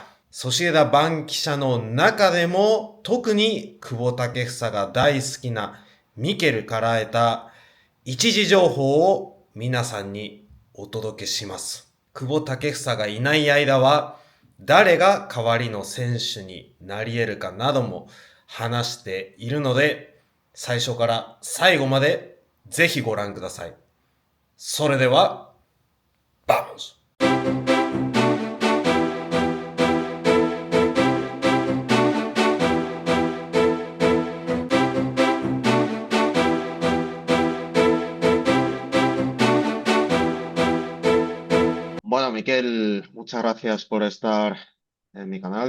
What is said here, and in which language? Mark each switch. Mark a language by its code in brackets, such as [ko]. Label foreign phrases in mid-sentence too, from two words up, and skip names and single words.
[ja] ソシエダ番記者の中でも特に久保建英が大好きなミケルから得た一時情報を皆さんにお届けします。久保建英がいない間は誰が代わりの選手になり得るかなども話しているので、最初から最後までぜひご覧ください。それでは、vamos! [es] Bueno, Miquel, muchas gracias por estar en mi canal.